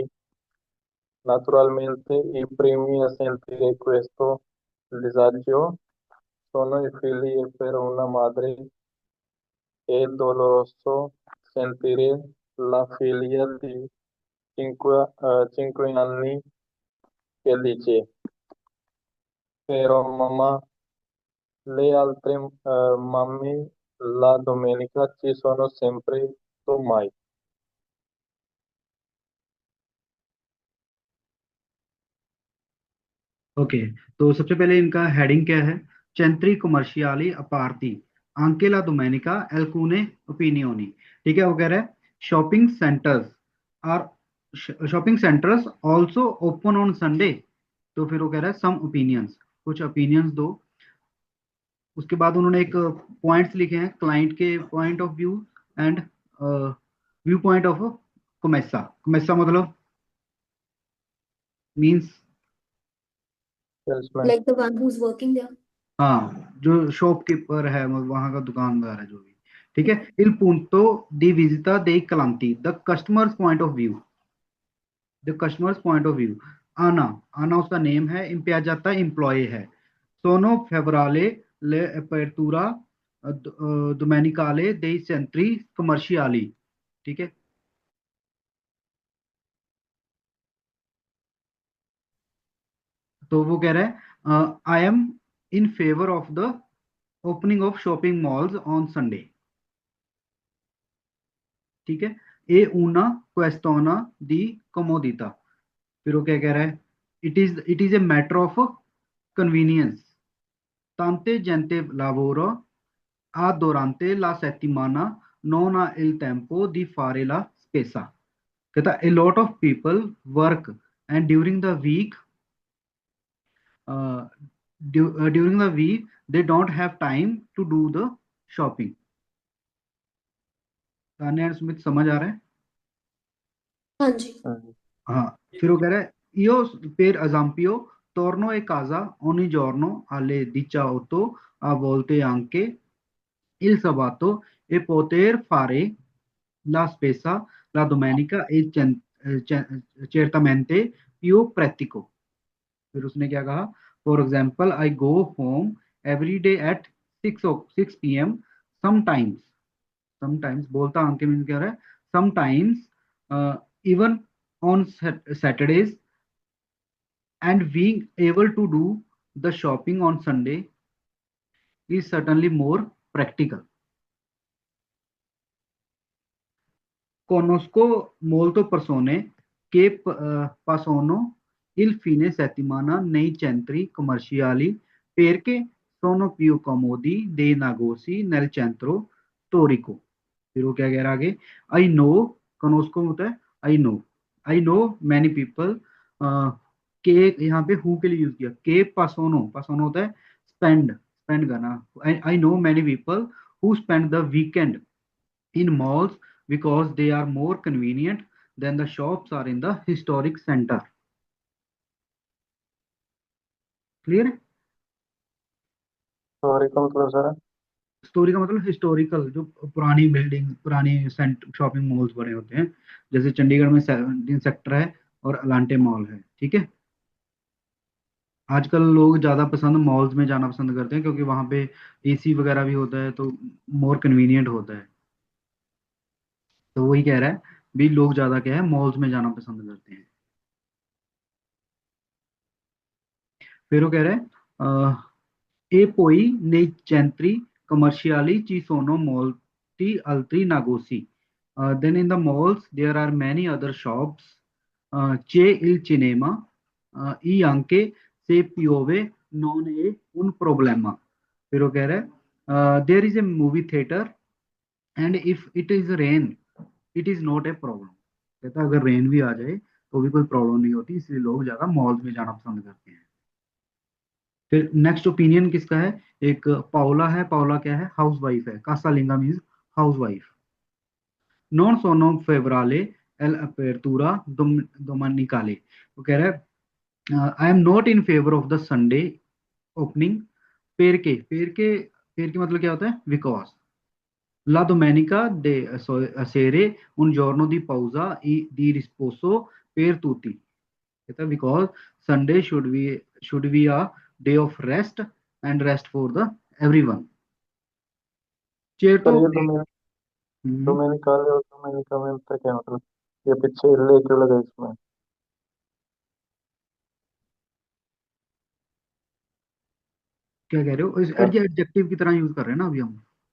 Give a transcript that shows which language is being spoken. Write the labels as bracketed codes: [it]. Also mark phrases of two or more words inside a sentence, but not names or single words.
[it] Naturalmente, i primi a sentire questo disagio sono i figli, e per una madre è doloroso sentire la figlia di 5 anni che dice, però mamma, le altre mamme la domenica ci sono sempre, tu mai. [hi] ओके, तो सबसे पहले इनका हेडिंग क्या है? [it] Centri commerciali aperti anche la domenica, alcune opinioni। [hi] ठीक है, वो कह रहा है [en] shopping centers are shopping centers also open on Sunday. [hi] तो फिर वो कह रहा है [en] some opinions, [hi] कुछ ओपिनियंस दो। उसके बाद उन्होंने एक पॉइंट्स लिखे हैं, क्लाइंट के [en] point of view and view point of [hi] कोमेसा। कोमेसा मतलब मींस, सेल्समैन। [en] Like the one who's working there. [hi] हाँ जो शॉपकीपर है, वहां का दुकानदार है जो भी। ठीक है, [it] il punto di visita dei clienti, [en] the customers point of view, the customers point of view. [hi] आना, आना उसका नेम है, इम्पियाजाता एम्प्लॉय है। [it] sono favorevole all'apertura domenicale dei centri commerciali. [hi] ठीक है, तो वो कह रहा है [en] I am in favor of the opening of shopping malls on Sunday. [hi] ठीक है, [it] è una questione di comodità. [hi] फिर वो क्या कह रहा है, [en] it is a matter of convenience, [it] tante gente lavoro a durante la settimana non ha il tempo di fare la spesa। [en] कहता a lot of people work and uh, during the week they don't have time to do the shopping। [hi] तान्या और स्मिथ समझ आ रहा है? हाँ जी। हाँ। हाँ, फिर वो कह रहा है [it] io per esempio torno a casa ogni giorno alle 18 a volte anche il sabato e poter fare la spesa la domenica è certamente più pratico। [hi] फिर उसने क्या कहा, [en] for example I go home every day at 6 PM sometimes, sometimes [hi] बोलता अंके मीन क्या रहा है, [en] sometimes even on Saturdays and being able to do the shopping on Sunday is certainly more practical। [it] Conosco molto persone che passano il fine settimana nei centri commerciali perché sono più comodi dei negozi nel centro storico। [hi] फिर वो क्या कह रहा है आगे, [en] I know, [hi] कनोस्को होता है [en] I know many people, [hi] के यहाँ पे हु के लिए यूज किया, के [it] passano, passano [hi] होता है [en] spend, spend [hi] करना। [en] I know many people who spend the weekend in malls because they are more convenient than the shops are in the historic center। [hi] क्लियर है? सॉरी का मतलब सर? स्टोरी का मतलब हिस्टोरिकल, जो पुरानी बिल्डिंग, पुरानी शॉपिंग मॉल्स बने होते हैं, जैसे चंडीगढ़ में 17 सेक्टर है और अलांटे मॉल है। ठीक है, आजकल लोग ज्यादा पसंद मॉल्स में जाना पसंद करते हैं क्योंकि वहां पे एसी वगैरह भी होता है, तो [en] more convenient [hi] होता है। तो वही कह रहा है भी, लोग ज्यादा क्या है मॉल्स में जाना पसंद करते हैं। फिर वो कह रहे हैं [it] e poi nei centri commerciali ci sono molti altri negozi। [en] Then in the malls there are many other shops। [it] c'è il cinema, e anche se piove non è un problema। [hi] फिर वो कह रहे हैं [en] there is a movie theater and if it is rain it is not a problem। [hi] कहता है अगर रेन भी आ जाए तो भी कोई प्रॉब्लम नहीं होती, इसलिए लोग ज्यादा मॉल्स में जाना पसंद करते हैं। फिर [en] next opinion [hi] किसका है, एक पाओला है। पाओला क्या है, [en] house wife [hi] है। कासालिंगा [en] means house wife. [it] non sono favorevole all'apertura domenicale. [hi] वो कह रहा है [en] I am not in favor of the Sunday opening [it] perché [hi] मतलब क्या होता है, [it] बिकॉज ला domenica de sere un giorno di pausa e di riposo per tutti। [hi] कहता है [en] because Sunday should be a day of rest and rest for the everyone. [hi] सर चेटो, ये डोमेनिकाले और डोमेनिका में अंतर क्या है? मतलब ये पीछे इल्ले क्यों लगा इसमें? क्या कह रहे हो, इस सर एडजेक्टिव की तरह यूज कर रहे हैं ना अभी हम।